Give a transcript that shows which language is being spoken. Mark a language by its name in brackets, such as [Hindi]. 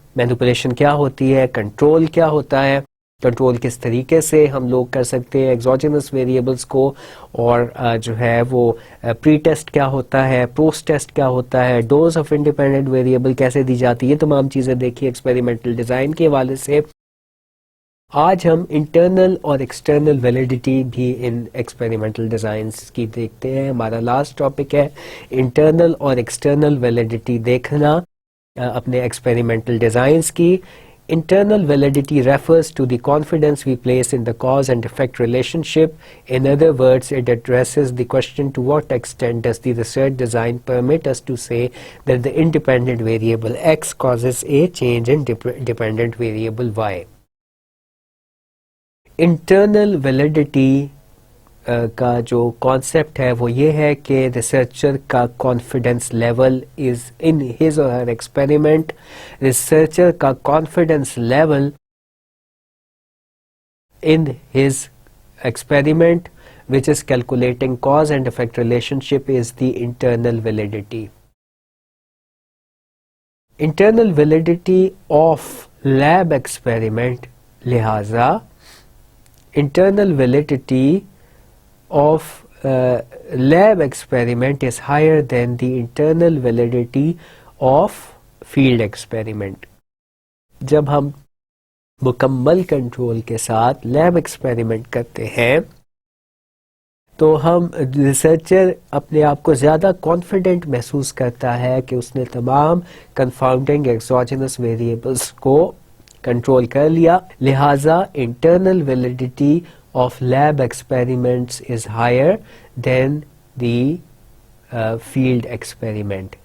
[Urdu] Manipulation کیا ہوتی ہے, کنٹرول کیا ہوتا ہے, کنٹرول کس طریقے سے ہم لوگ کر سکتے ہیں ایگزوجینس ویریبلس کو, اور جو ہے وہ پری ٹیسٹ کیا ہوتا ہے, پوسٹ ٹیسٹ کیا ہوتا ہے, ڈوز آف انڈیپینڈنٹ ویریبل کیسے دی جاتی ہے, یہ تمام چیزیں دیکھی ایکسپیریمنٹل ڈیزائن کے حوالے سے. آج ہم انٹرنل اور ایکسٹرنل ویلیڈیٹی بھی ان ایکسپیریمنٹل ڈیزائنس کی دیکھتے ہیں. ہمارا لاسٹ ٹاپک ہے انٹرنل اور ایکسٹرنل ویلیڈیٹی دیکھنا اپنے ایکسپیریمنٹل ڈیزائنس کی. [English] Internal validity refers to the confidence we place in the cause and effect relationship. In other words, it addresses the question to what extent does the research design permit us to say that the independent variable X causes a change in dependent variable Y. [Urdu] Internal validity کا جو concept ہے وہ یہ ہے کہ researcher کا confidence level [English] Is in his or her experiment. [Urdu] Researcher کا confidence level in his experiment [English] which is calculating cause and effect relationship, is the internal validity. Internal validity of lab experiment, لہذا internal validity of lab experiment is higher than the internal validity of field experiment. [Urdu] جب ہم مکمل control کے ساتھ lab experiment کرتے ہیں تو ہم ریسرچر اپنے آپ کو زیادہ کانفیڈنٹ محسوس کرتا ہے کہ اس نے تمام کنفاؤنڈنگ ایکسوجینس ویریبلس کو کنٹرول کر لیا، لہٰذا [English] Internal validity of lab experiments is higher than the field experiment.